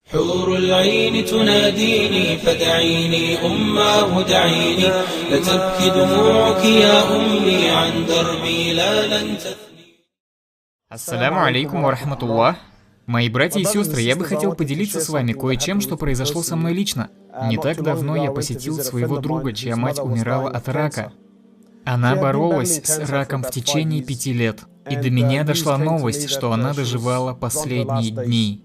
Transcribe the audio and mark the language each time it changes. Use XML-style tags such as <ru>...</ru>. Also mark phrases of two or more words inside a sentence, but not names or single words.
<ar>حور العين تناديني فدعيني أماه دعيني لتبكي دموعك يا أمي عن دربي لا لن تثني. السلام عليكم ورحمة الله.</ar> <ru>Мои братья и сестры, я бы хотел поделиться с вами кое-чем, что произошло со мной лично. Не так давно я посетил своего друга, чья мать умирала от рака. Она боролась с раком в течение 5 лет. И до меня дошла новость, что она доживала последние дни.</ru>